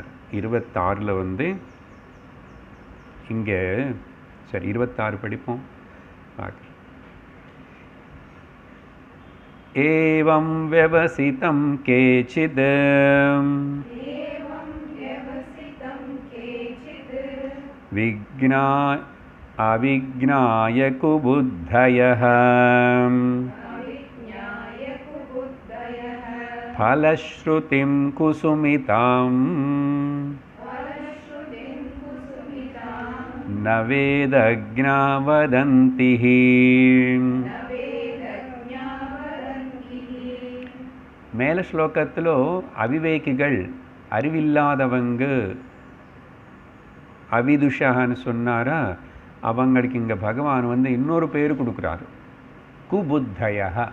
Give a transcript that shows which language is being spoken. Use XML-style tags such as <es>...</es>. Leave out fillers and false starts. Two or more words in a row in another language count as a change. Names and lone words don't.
<ta>26 இங்கே சரி 26 படிப்போம்.</ta> <sa>பார்க்க एवं व्यवसितं केचित् विघ्ना अविज्ञाय कुबुद्धयः फलश्रुतिं कुसुमितां न वेदज्ञा वदन्ति</sa> <ta>மேல ஸ்லோகத்தில் அவிவேகிகள் அறிவில்லாதவங்க அவிதுஷான்னு சொன்னாரா, அவங்களுக்கு இங்கே பகவான் வந்து இன்னொரு பேர் கொடுக்குறாரு, குபுத்தயா.</ta>